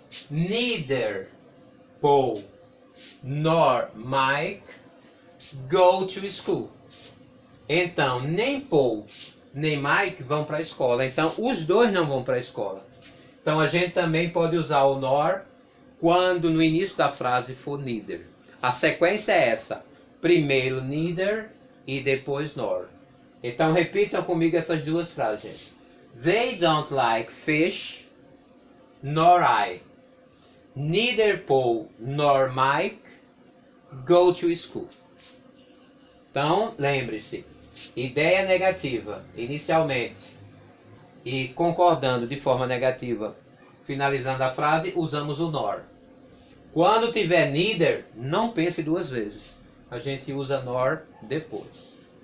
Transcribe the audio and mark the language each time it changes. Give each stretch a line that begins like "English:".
English: Neither Paul nor Mike go to school.
Portuguese: Então, nem Paul nem Mike vão para a escola. Então, os dois não vão para a escola. Então, a gente também pode usar o nor quando no início da frase for neither. A sequência é essa. Primeiro neither e depois nor. Então, repitam comigo essas duas frases, gente.
English: They don't like fish nor I. Neither Paul nor Mike go to school.
Portuguese: Então, lembre-se, ideia negativa inicialmente e concordando de forma negativa, finalizando a frase, usamos o nor. Quando tiver neither, não pense duas vezes. A gente usa nor depois.